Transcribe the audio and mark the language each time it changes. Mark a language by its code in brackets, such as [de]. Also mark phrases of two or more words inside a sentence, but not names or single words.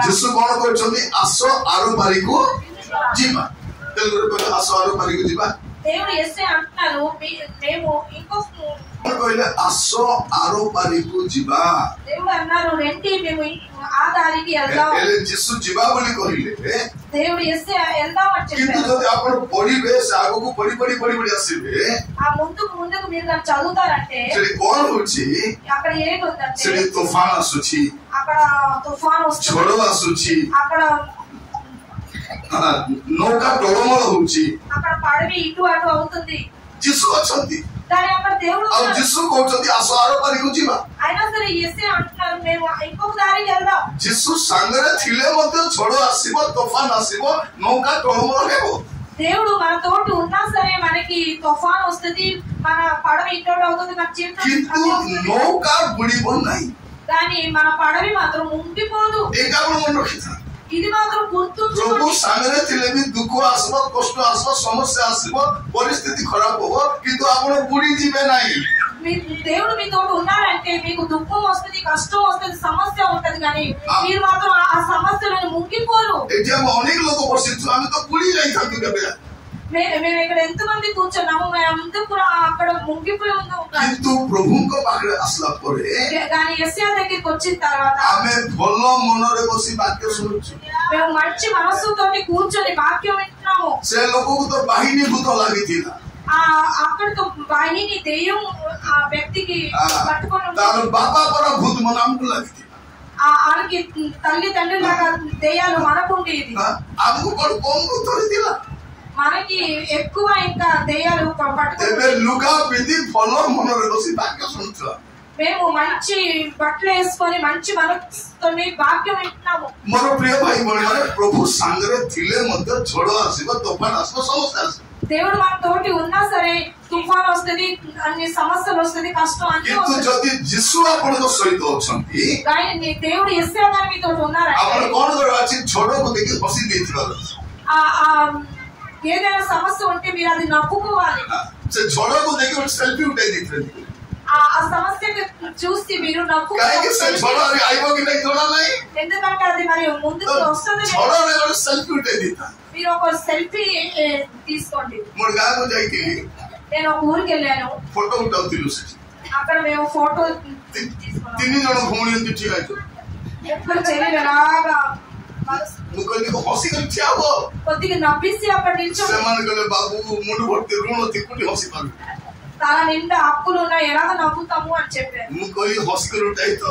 [or] ଯୀଶୁ କଣ କହିଛନ୍ତି? ଆସ ଆର ପାରିକୁ ଯିବା. ତେଲୁଗୁରେ କହିଲେ ଆସ ଆର ପାରିକୁ ଯିବା. [te] దేవుడు యేసయ్య అంటున్నారు మేము ఇంకో [or] କହିଲେ ଆସ ଆର ପାରିକୁ ଯିବା। [te] దేవుడు అన్నారు రండి మేము ఆ దారికి వెళ్దాం। [or] ହେଲେ ଯୀଶୁ ଯିବା ବୋଲି କହିଲେ [te] దేవుడు యేసయ్య వెళ్దాం అని [or] କିନ୍ତୁ [te] చెప్పారు। [or] ଯଦି ଆପଣ ପଢିବେ ସେ ଆଗକୁ ପଢି ପଢି [te] పడి పడి [or] ଆସିବେ [te] ఆ ముందుకు మీరు దాన్ని చదువుతారంటే [or] ସେଠି କଣ ହଉଛି [te] అక్కడ ఏంటి ఉందంటే [or] ସେଠି ତୋଫାନ ଆସୁଛି, [te] అక్కడ తుఫాను వస్తుంది, [or] ଝଡ଼ ଆସୁଛି, [te] అక్కడ [or] ନୌକା ଟଳମଳ ହଉଛି, [te] అక్కడ పడవి ఇటు అటు అవుతుంది, [or] ଯୀଶୁ ଅଛନ୍ତି [te] కానీ అక్కడ దేవుడు [or] ଆଉ [te] ఉన్నారు। [or] ଯୀଶୁ କହୁଛନ୍ତି ଆସ ଆର ପାରିକୁ ଯିବା। [te] అయినా సరే యేసయ్య అంటున్నారు మేము ఇంకొక దారికి వెళ్దాం। [or] ଯୀଶୁ ସାଙ୍ଗରେ ଥିଲେ ମଧ୍ୟ ଝଡ଼ ଆସିବ, ତୋଫାନ ଆସିବ, ନୌକା ଟଳମଳ ହେବ, [te] దేవుడు మన తోటి ఉన్నా సరే మనకి తుఫాన్ వస్తుంది, మన పడవ ఇటు అటు అవుతుంది, మన [or] କିନ୍ତୁ [te] జీవితం [or] ନୌକା ବୁଡ଼ିବ ନାହିଁ। [te] కానీ మన పడవి మాత్రం ముంగిపోదు। [or] ଏଇଟା ଆପଣ ମନେ ରଖିଥାନ୍ତି। [te] ఇది మాత్రం [or] ପ୍ରଭୁ [te] గుర్తుంచుకోండి। [or] ସାଙ୍ଗରେ ଥିଲେ ବି ଦୁଃଖ ଆସିବ, କଷ୍ଟ ଆସିବ, ସମସ୍ୟା ଆସିବ, ପରିସ୍ଥିତି ଖରାପ ହବ, କିନ୍ତୁ ଆପଣ ବୁଡି ଯିବେ ନାହିଁ। [te] దేవుడు మీతో ఉన్నారంటే మీకు దుఃఖం వస్తుంది, కష్టం వస్తుంది, సమస్య ఉంటది, కానీ మీరు మాత్రం ఆ సమస్యలను ముంగిపోరు। [or] ଏଠି ଆମେ ଅନେକ ଲୋକ ବସିଛୁ, ଆମେ ତ ବୁଡି ଯାଇଥାନ୍ତୁ କେବେ, [te] మేము ఇక్కడ ఎంతమంది కూర్చున్నాము, మేమంతా కూడా అక్కడ ముంగిపోయి ఉన్నాము, [or] କିନ୍ତୁ ପ୍ରଭୁଙ୍କ ପାଖରେ ଆସିଲା ପରେ [te] కానీ యేసయ్య దగ్గరికి వచ్చిన తర్వాత [or] ଆମେ ଭଲ మନରେ ବସି ବାକ୍ୟ ଶୁଣୁଛୁ। [te] మేము మంచి మనస్సుతోటి కూర్చొని వాక్యం వింటున్నాము। [or] ସେ ଲୋକକୁ ତ ବାହିନୀ ଭୂତ ଲାଗିଥିଲା, [te] అక్కడితో వాహిని దెయ్యం ఆ వ్యక్తికి పట్టుకొని [or] ତାର ବାପା ପର ଭୂତ ମନ ଆମକୁ ଲାଗିଥିଲା, [te] ఆయనకి తల్లి తండ్రి లాగా దెయ్యాలు మనకుండేది, [or] ଆମକୁ କଣ କମ ଭୂତ ହେଇଥିଲା। [te] మనకి ఎక్కువ ఇంకా దెయ్యాలు [or] ଏବେ [te] పట్టుకొని [or] ଲୁଗା ପିନ୍ଧି ଭଲ ମନରେ ବସି ବାକ୍ୟ ଶୁଣୁଥିଲା। [te] మేము మంచి బట్టలు వేసుకొని మంచి మనసుతో వాక్యం వింటున్నాము। [or] ମୋର ପ୍ରିୟ ଭାଇ ଭଉଣୀ ମାନେ, ପ୍ରଭୁ ସାଙ୍ଗରେ ଥିଲେ ମଧ୍ୟ ଝଡ଼ ଆସିବ, ତୋଫାନ ଆସିବ, ସମସ୍ୟା ଆସିବ, [te] దేవుడు మన తోటి ఉన్నా సరే తుఫాన్ వస్తుంది, అన్ని సమస్యలు వస్తుంది, కష్టం అన్ని [or] କିନ୍ତୁ [te] వస్తుంది, [or] ଯଦି ଯୀଶୁ ଆପଣଙ୍କ ସହିତ ଅଛନ୍ତି [te] కానీ దేవుడు యేసయ్య గారు మీతో [or] ଆପଣ [te] ఉన్నారంటే [or] କଣ କରିବାର ଅଛି, ଝଡ଼କୁ ଦେଖି ହସି ଦେଇଥିବାର ଅଛି। [te] ఏదైనా సమస్య ఉంటే మీరు అది నవ్వుకోవాలి। [or] ସେ ଝଡ଼କୁ ଦେଖି ଗୋଟେ ସେଲ୍ଫି ଉଠେଇ ଦେଇଥିଲେ, [te] ఆ సమస్యకి చూసి మీరు [or] କାହିଁକି ସେ ଝଡ଼ [te] నవ్వుకోవాలి, [or] ଆଇବ କି ନାଇଁ ଜଣା ନାହିଁ, [te] ఎందుకంటే అది మరి ముందుకు వస్తుంది। [or] ଝଡ଼ରେ ଗୋଟେ ସେଲ୍ଫି ଉଠେଇ ଦେଇଥା। [te] మీరు ఒక సెల్ఫీ తీసుకోండి। [or] ମୋର ଗାଁକୁ ଯାଇଥିଲି, [te] నేను ఒక ఊరికి వెళ్ళాను, [or] ଫଟୋ ଉଠାଉଥିଲୁ ସେଠି, [te] అక్కడ మేము ఫోటో [or] 3 ଜଣ ଭଉଣୀ ଏମିତି ଠିଆ ହେଇଛୁ, [te] ముగ్గురు చెల్లెలు ఎలాగా [or] ମୁଁ କହିଲି ହସିକରି ଠିଆ ହବ, [te] కొద్దిగా నవ్విసి అక్కడ నిల్చొని [or] ସେମାନେ କହିଲେ ବାବୁ ମୁଣ୍ଡ ଭର୍ତ୍ତି ଋଣ ତିକୁଟି ହସି ପାରିବୁ, [te] తల నిండా అప్పులు ఉన్నాయి, ఎలాగ నవ్వుతాము అని చెప్పారు। [or] ମୁଁ କହିଲି ହସିକରି ଉଠାଇଥାଉ,